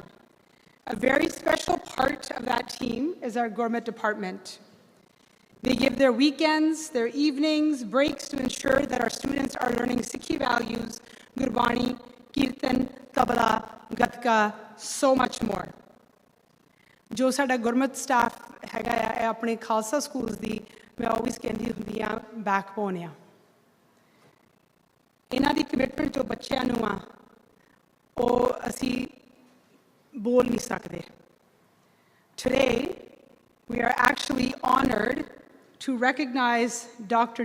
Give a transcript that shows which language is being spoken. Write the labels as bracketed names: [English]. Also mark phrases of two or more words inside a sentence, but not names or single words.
[English] A very special part of that team is our gourmet department. They give their weekends, their evenings, breaks to ensure that our students are learning Sikhi values, Gurbani, Kirtan, Tabla, Gatka, so much more. [Punjabi] ਜੋ ਸਾਡਾ ਗੁਰਮਤ ਸਟਾਫ਼ ਹੈਗਾ ਹੈ ਆਪਣੇ ਖ਼ਾਲਸਾ ਸਕੂਲਜ਼ ਦੀ ਮੈਂ ਆਲਵੇਜ਼ ਕਹਿੰਦੀ ਹੁੰਦੀ ਆਂ ਬੈਕਬੋਨ ਆ ਇਨ੍ਹਾਂ ਦੀ ਕਮਿਟਮੈਂਟ ਜੋ ਬੱਚਿਆਂ ਨੂੰ ਆ ਉਹ ਅਸੀਂ ਬੋਲ ਨਹੀਂ ਸਕਦੇ. [English] Today, we are actually honored to recognize Dr.